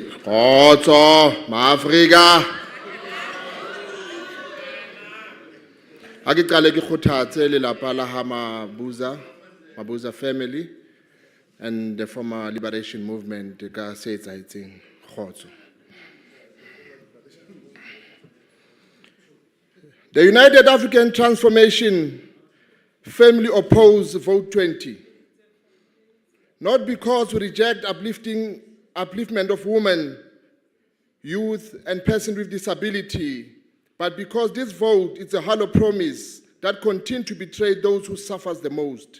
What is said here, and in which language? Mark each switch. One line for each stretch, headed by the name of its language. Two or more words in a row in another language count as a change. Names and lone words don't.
Southern Sotho: Otso, Maafrika. Ha ke qale ke kgothatse lelapa la ha Mabuza
English: family and the former liberation movement
Southern Sotho: ka se etsahetseng kgotso.
English: The United African Transformation firmly oppose Vote 20. Not because we reject upliftment of women, youth, and persons with disability, but because this vote is a hollow promise that continues to betray those who suffer the most.